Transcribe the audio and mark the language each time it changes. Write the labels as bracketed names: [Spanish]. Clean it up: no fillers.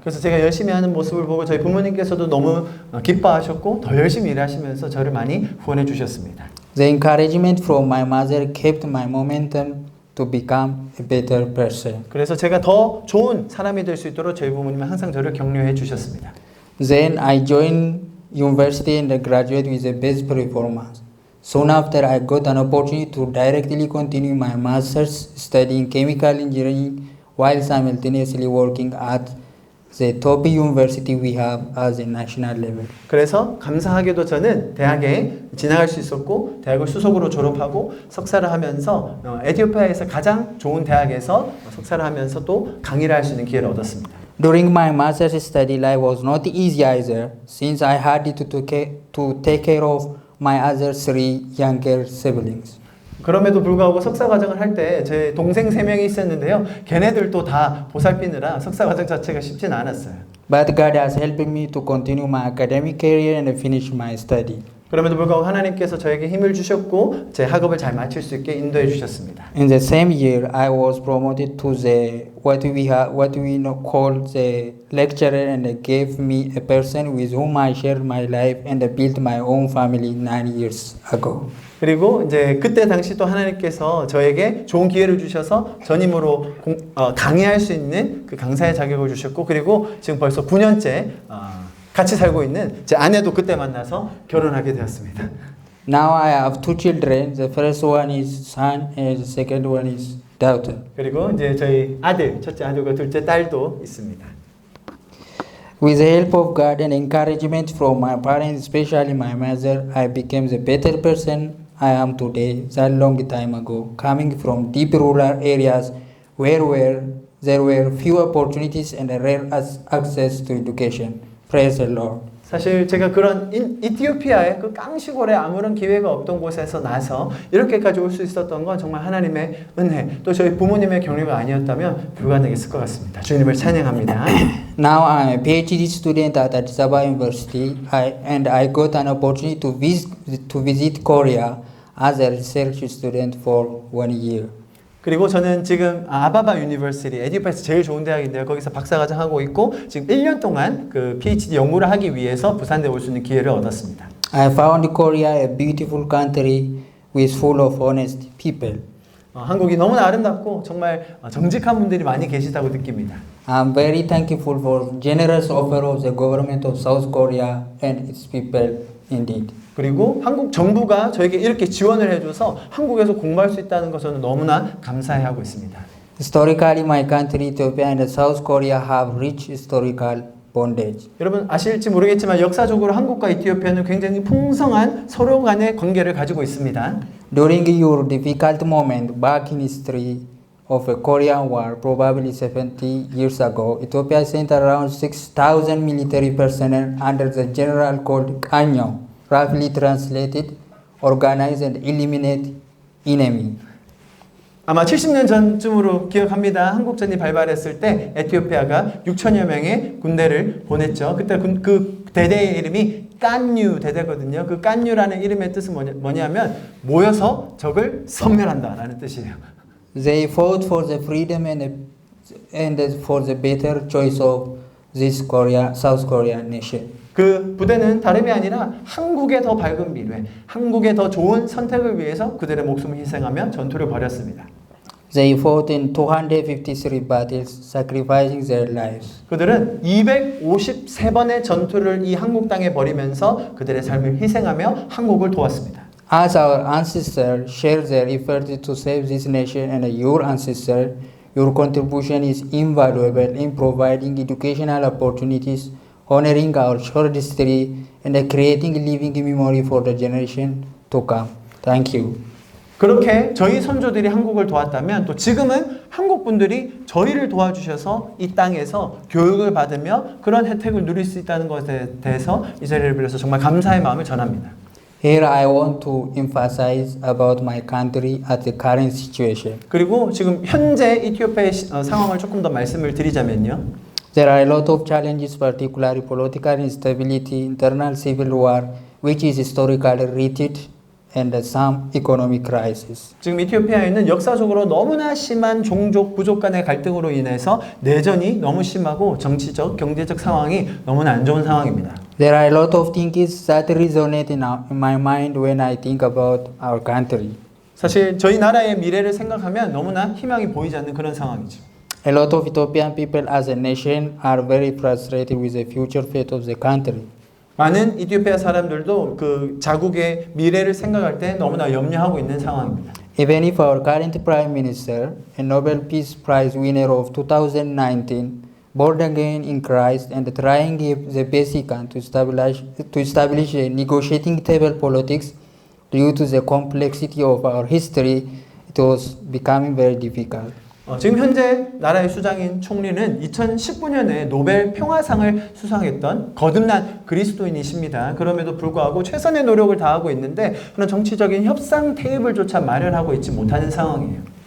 [Korean] 그래서 제가 열심히 하는 모습을 보고 저희 부모님께서도 너무 기뻐하셨고 더 열심히 일하시면서 저를 많이 후원해 주셨습니다. [English] The encouragement from my mother kept my momentum to become a better person. [Korean] 그래서 제가 더 좋은 사람이 될 수 있도록 저희 부모님은 항상 저를 격려해 주셨습니다. [English] Then I joined university and graduated with the best performance. Soon after, I got an opportunity to directly continue my master's studying chemical engineering while simultaneously working at the top university we have as a national level. [Korean] 그래서 감사하게도 저는 대학에 진학할 수 있었고 대학을 수석으로 졸업하고 석사를 하면서 에티오피아에서 가장 좋은 대학에서 석사를 하면서 또 강의를 할 수 있는 기회를 얻었습니다. [English] During my master's study life was not easy either, since I had to take care of my other three younger siblings. [Korean] 그럼에도 불구하고 석사 과정을 할 때 제 동생 3명이 있었는데요. 걔네들도 다 보살피느라 석사 과정 자체가 쉽지는 않았어요. [English] But God has helped me to continue my academic career and finish my study. [Korean] 그럼에도 불구하고 하나님께서 저에게 힘을 주셨고 제 학업을 잘 마칠 수 있게 인도해 주셨습니다. [English] In the same year, I was promoted to the what we call the lecturer, and gave me a person with whom I shared my life and built my own family 9 years ago. [Korean] 그리고 이제 그때 당시 또 하나님께서 저에게 좋은 기회를 주셔서 전임으로 강의할 수 있는 그 강사의 자격을 주셨고 그리고 지금 벌써 9년째 같이 살고 있는 제 아내도 그때 만나서 결혼하게 되었습니다. [English] Now I have two children. The first one is son and the second one is daughter. [Korean] 그리고 이제 저희 아들, 첫째 아들과 둘째 딸도 있습니다. [English] With the help of God and encouragement from my parents, especially my mother, I became the better person I am today that long time ago, coming from deep rural areas where there were few opportunities and rare access to education. Praise the Lord. [Korean] 사실 제가 그런 이티오피아의 그 깡시골에 아무런 기회가 없던 곳에서 나서 이렇게까지 올 수 있었던 건 정말 하나님의 은혜, 또 저희 부모님의 격려가 아니었다면 불가능했을 것 같습니다. 주님을 찬양합니다. [English] Now I am a PhD student at Addis Ababa University, and I got an opportunity to visit Korea as a research student for 1 year. [Korean] 그리고 저는 지금 아바바 유니버시티, 에티오피아에서 제일 좋은 대학인데요. 거기서 박사과정 하고 있고 지금 1년 동안 그 PhD 연구를 하기 위해서 부산에 올 수 있는 기회를 얻었습니다. [English] I found Korea a beautiful country with full of honest people. [Korean] 한국이 너무나 아름답고 정말 정직한 분들이 많이 계시다고 느낍니다. [English] I'm very thankful for generous offer of the government of South Korea and its people indeed. [Korean] 그리고 한국 정부가 저에게 이렇게 지원을 해줘서 한국에서 공부할 수 있다는 것은 너무나 감사해하고 있습니다. [English] Historically, my country Ethiopia and South Korea have rich historical bondage. [Korean] 여러분 아실지 모르겠지만 역사적으로 한국과 이티오피아는 굉장히 풍성한 서로 간의 관계를 가지고 있습니다. [English] During your difficult moment back in history of a Korean War, probably 70 years ago, Ethiopia sent around 6,000 military personnel under the general called Kanyo, roughly translated, organize and eliminate enemy. [Korean] 아마 70년 전쯤으로 기억합니다. 한국전이 발발했을 때 에티오피아가 6천여 명의 군대를 보냈죠. 그때 그 대대의 이름이 깐유 대대거든요. 그 깐유라는 이름의 뜻은 뭐냐면 모여서 적을 섬멸한다라는 뜻이에요. [English] They fought for the freedom and for the better choice of this South Korean nation. [Korean] 그 부대는 다름이 아니라 한국의 더 밝은 미래, 한국의 더 좋은 선택을 위해서 그들의 목숨을 희생하며 전투를 벌였습니다. [English] They fought in 253 battles, sacrificing their lives. [Korean] 그들은 253번의 전투를 이 한국 땅에 벌이면서 그들의 삶을 희생하며 한국을 도왔습니다. [English] As our ancestors shared their effort to save this nation and your ancestors, your contribution is invaluable in providing educational opportunities, honoring our short history, and creating living memory for the generation to come. Thank you. [Korean] 그렇게 저희 선조들이 한국을 도왔다면 또 지금은 한국 분들이 저희를 도와주셔서 이 땅에서 교육을 받으며 그런 혜택을 누릴 수 있다는 것에 대해서 이 자리를 빌어서 정말 감사의 마음을 전합니다. [English] Here I want to emphasize about my country at the current situation. [Korean] 그리고 지금 현재 이티오피아의 상황을 조금 더 말씀을 드리자면요. [English] There are a lot of challenges, particularly political instability, internal civil war, which is historically rooted, and some economic crisis. [Korean] 지금 이티오피아에는 역사적으로 너무나 심한 종족 부족 간의 갈등으로 인해서 내전이 너무 심하고 정치적, 경제적 상황이 너무나 안 좋은 상황입니다. [English] There are a lot of things that resonate in my mind when I think about our country. [Korean] 사실 저희 나라의 미래를 생각하면 너무나 희망이 보이지 않는 그런 상황이죠. [English] A lot of Ethiopian people as a nation are very frustrated with the future fate of the country. [Korean] 많은 이티오피아 사람들도 그 자국의 미래를 생각할 때 너무나 염려하고 있는 상황입니다. [English] Even if our current Prime Minister, a Nobel Peace Prize winner of 2019, born again in Christ and trying the best he can to establish a negotiating table politics, due to the complexity of our history, it was becoming very difficult. [Korean] 지금 현재 나라의 수장인 총리는 2019년에 노벨 평화상을 수상했던 거듭난 그리스도인이십니다. 그럼에도 불구하고 최선의 노력을 다하고 있는데 그런 정치적인 협상 테이블조차 마련하고 있지 못하는 상황이에요.